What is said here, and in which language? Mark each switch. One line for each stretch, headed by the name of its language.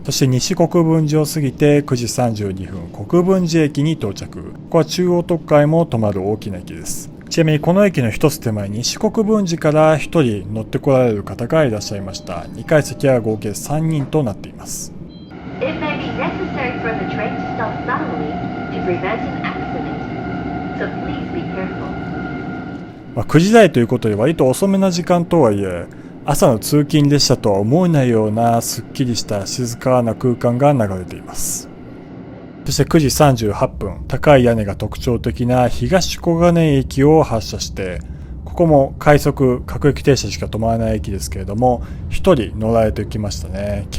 Japanese: そして西国分寺を過ぎて9時32分国分寺駅に到着。ここは中央特快も止まる大きな駅です。ちなみにこの駅の一つ手前に西国分寺から1人乗ってこられる方がいらっしゃいました。 2階席は合計3人となっています。
English: It may be necessary for the train to stop suddenly to prevent an accident, so please be careful.
Japanese: 9時台ということで割と遅めな時間とはいえ、朝の通勤列車とは思えないようなすっきりした静かな空間が流れています。そして9時38分、高い屋根が特徴的な東小金井駅を発車して、ここも快速各駅停車しか止まらない駅ですけれども、1人乗られてきましたね。